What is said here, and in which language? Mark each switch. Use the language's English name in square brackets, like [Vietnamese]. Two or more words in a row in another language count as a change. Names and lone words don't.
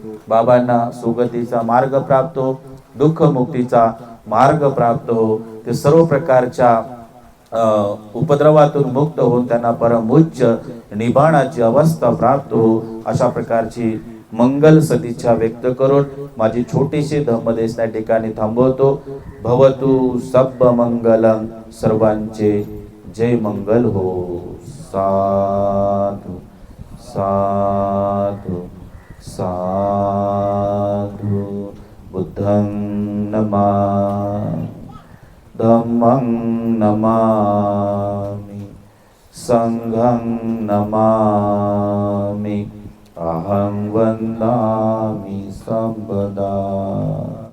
[Marathi] बाबांना सुगतीचा मार्ग प्राप्त हो, दुःख मुक्तीचा मार्ग प्राप्त हो, ते सर्व प्रकारच्या उपद्रवातून मुक्त होऊन त्यांना परमोच्च निबाणाची अवस्था प्राप्त हो, अशा प्रकारची मंगल सदिच्छा व्यक्त करून माझी छोटीशी धम्मदेश त्या ठिकाणी थांबवतो. [Pali] भवतु सब मंगलम, [Marathi] सर्वांचे जय मंगल हो. [Pali] साधु साधु साधु. बुद्धं नमामि, धम्मं नमामि, संघं नमामि, अहं वन्दामि संपदा.